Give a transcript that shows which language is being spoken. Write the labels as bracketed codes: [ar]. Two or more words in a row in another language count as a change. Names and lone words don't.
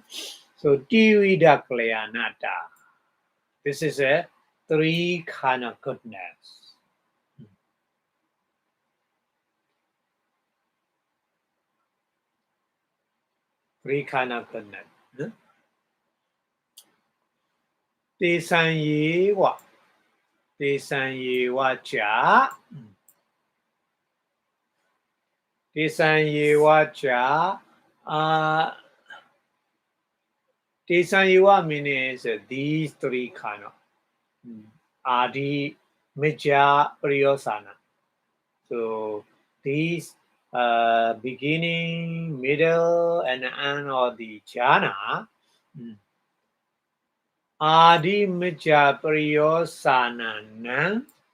[pi] So Divida Kalayanata. [en] This is a 3 kind of goodness. 3 kind of goodness. [pi] Desanyewa. Desanyewa cha. Desanyewa cha. [en] Desanyewa means these 3 kind of [pi] Adi, Mijja, Pariyosana. [en] So these beginning, middle, and end of the jhana. [pi] Adi Mijja Pariyosana.